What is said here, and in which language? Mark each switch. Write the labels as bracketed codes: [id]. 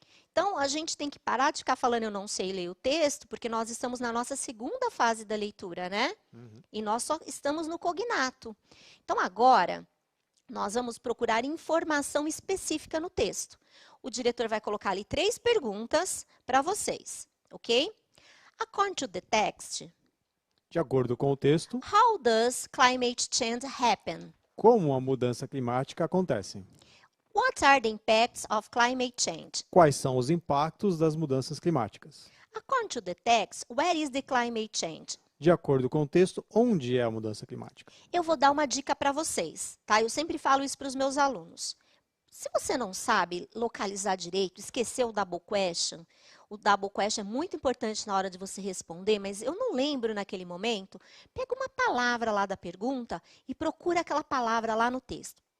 [pt] Então, a gente tem que parar de ficar falando eu não sei ler o texto, porque nós estamos na nossa segunda fase da leitura, né? E nós só estamos no cognato. Então, agora, nós vamos procurar informação específica no texto. O diretor vai colocar ali 3 perguntas para vocês, ok? [en] According to the text, [pt] de acordo com o texto, [en] how does climate change happen? [pt] Como a mudança climática acontece? [en] What are the impacts of climate change? [pt] Quais são os impactos das mudanças climáticas? [en] According to the text, where is the climate change? [pt] De acordo com o texto, onde é a mudança climática? Eu vou dar uma dica para vocês, tá? Eu sempre falo isso para os meus alunos. Se você não sabe localizar direito, esqueceu o double question é muito importante na hora de você responder, mas eu não lembro naquele momento, pega uma palavra lá da pergunta e procura aquela palavra lá no texto.